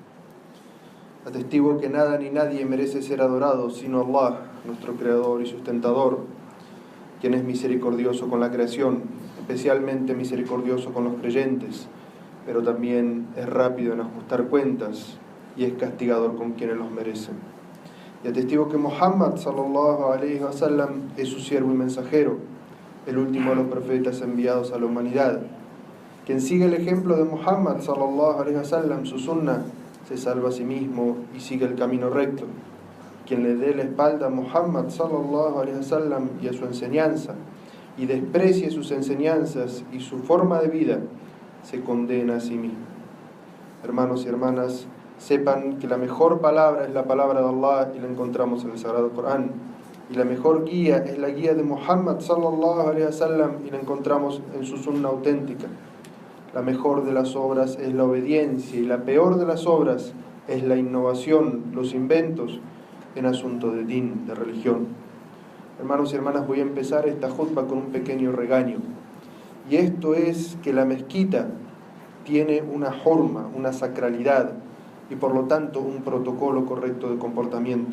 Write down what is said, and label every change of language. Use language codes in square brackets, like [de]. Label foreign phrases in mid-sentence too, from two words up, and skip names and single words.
[es] Atestigo que nada ni nadie merece ser adorado sino Allah, nuestro Creador y Sustentador, quien es misericordioso con la creación, especialmente misericordioso con los creyentes, pero también es rápido en ajustar cuentas y es castigador con quienes los merecen. Y atestigo que Muhammad [ar] صلى الله عليه وسلم [es] es su siervo y mensajero, el último de los profetas enviados a la humanidad. Quien sigue el ejemplo de Muhammad [ar] صلى الله عليه وسلم, [es] su sunnah, se salva a sí mismo y sigue el camino recto. Quien le dé la espalda a Muhammad [ar] صلى الله عليه وسلم [es] y a su enseñanza y desprecie sus enseñanzas y su forma de vida, se condena a sí mismo. Hermanos y hermanas, sepan que la mejor palabra es la palabra de Allah y la encontramos en el Sagrado Corán, y la mejor guía es la guía de Muhammad [ar] صلى الله عليه وسلم [es] y la encontramos en su sunna auténtica. La mejor de las obras es la obediencia y la peor de las obras es la innovación, los inventos en asunto de din, de religión. Hermanos y hermanas, voy a empezar esta jutba con un pequeño regaño, y esto es que la mezquita tiene una horma, una sacralidad y por lo tanto un protocolo correcto de comportamiento.